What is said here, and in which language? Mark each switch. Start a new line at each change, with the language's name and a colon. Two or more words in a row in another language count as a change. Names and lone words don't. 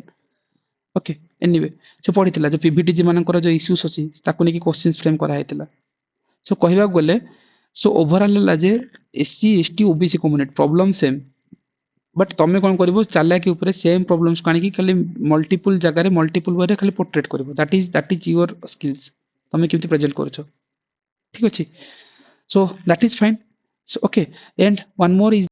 English: okay anyway
Odia: ସେ ପଡ଼ିଥିଲା ଯୋଉ ପିଭିଟିଜି ମାନଙ୍କର ଯୋଉ ଇସ୍ୟୁସ୍ ଅଛି ତାକୁ ନେଇକି
English: questions frame
Odia: କରାହେଇଥିଲା ସୋ କହିବାକୁ ଗଲେ
English: so overall
Odia: ହେଲା ଯେ
English: SC ST OBC community problem same but
Odia: ତମେ କ'ଣ କରିବ ଚାଲାକି ଉପରେ
English: same problemsକୁ
Odia: ଆଣିକି ଖାଲି ମଲ୍ଟିପୁଲ ଜାଗାରେ
English: multiple wayରେ
Odia: ଖାଲି ପୋର୍ଟ୍ରେଟ୍ କରିବ
English: that is your skills
Odia: ତମେ କେମିତି ପ୍ରେଜେଣ୍ଟ କରୁଛ ଠିକ୍ ଅଛି
English: so that is fine so okay and one more is